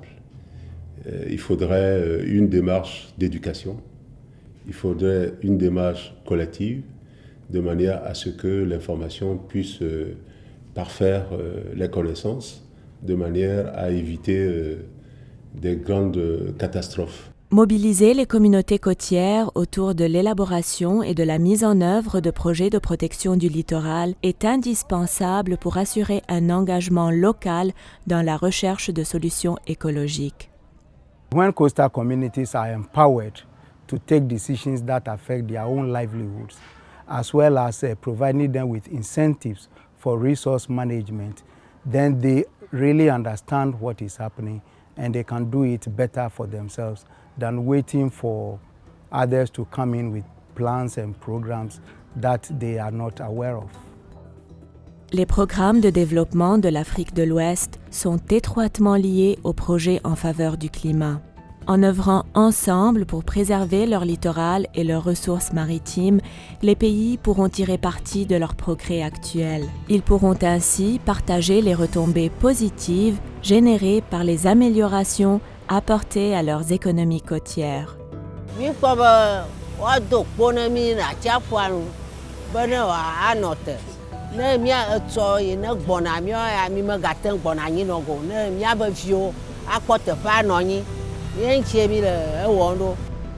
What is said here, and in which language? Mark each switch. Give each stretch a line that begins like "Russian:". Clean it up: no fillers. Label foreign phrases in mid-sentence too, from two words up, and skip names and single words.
French: Il faudrait une démarche d'éducation, il faudrait une démarche collective, de manière à ce que l'information puisse parfaire les connaissances, de manière à éviter des grandes catastrophes. Mobiliser les communautés côtières autour de l'élaboration et de la mise en œuvre de projets de protection du littoral est indispensable pour assurer un engagement local dans la recherche de solutions écologiques.
English: When coastal communities are empowered to take decisions that affect their own livelihoods, as well as providing them with incentives for resource management, then they really understand what is happening and they can do it better for themselves than waiting for others to come in with plans and programs that they are not aware of.
French: Les programmes de développement de l'Afrique de l'Ouest sont étroitement liés aux projets en faveur du climat. En œuvrant ensemble pour préserver leur littoral et leurs ressources maritimes, les pays pourront tirer parti de leurs progrès actuels. Ils pourront ainsi partager les retombées positives générées par les améliorations apportées à leurs économies côtières.
Ewe: Ne mia etso ye ne gbona mia mi me gate gbona anyi no go ne mia be fio akpɔ teƒe anɔ anyi ye ntie mi le ewɔ ɖo